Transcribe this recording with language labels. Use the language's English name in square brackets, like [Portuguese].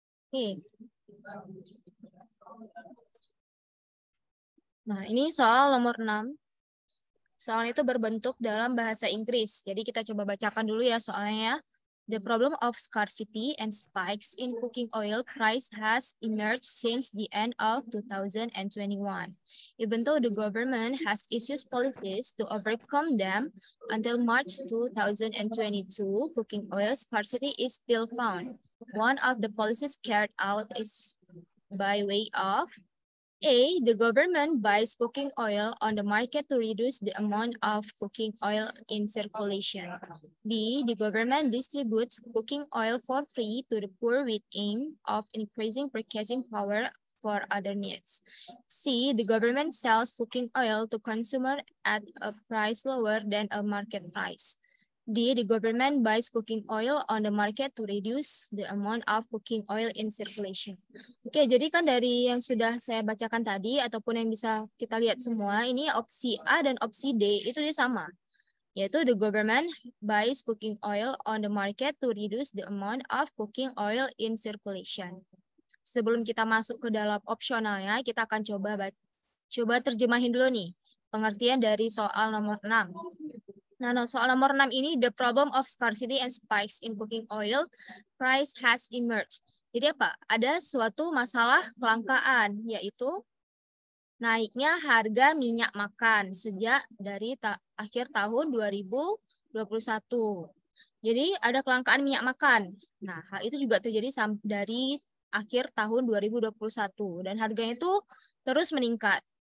[Indonesian] Oke. Nah, ini soal nomor 6. Soal itu berbentuk dalam bahasa Inggris. Jadi kita coba bacakan dulu ya soalnya. [English] The problem of scarcity and spikes in cooking oil price has emerged since the end of 2021. Even though the government has issued policies to overcome them, until March 2022, cooking oil scarcity is still found. One of the policies carried out is by way of A, the government buys cooking oil on the market to reduce the amount of cooking oil in circulation. B, the government distributes cooking oil for free to the poor with aim of increasing purchasing power for other needs. C, the government sells cooking oil to consumers at a price lower than a market price. D, the government buys cooking oil on the market to reduce the amount of cooking oil in circulation. [Indonesian] Oke, jadi kan dari yang sudah saya bacakan tadi ataupun yang bisa kita lihat semua, ini opsi A dan opsi D itu dia sama. [English] Yaitu the government buys cooking oil on the market to reduce the amount of cooking oil in circulation. [Indonesian] Sebelum kita masuk ke dalam opsionalnya, kita akan coba terjemahin dulu nih pengertian dari soal nomor 6. Nah, soal nomor 6 ini, [English] the problem of scarcity and spikes in cooking oil price has emerged. [Indonesian] Jadi apa? Ada suatu masalah kelangkaan, yaitu naiknya harga minyak makan sejak dari akhir tahun 2021. Jadi ada kelangkaan minyak makan. Nah, hal itu juga terjadi dari akhir tahun 2021 dan harganya itu terus meningkat.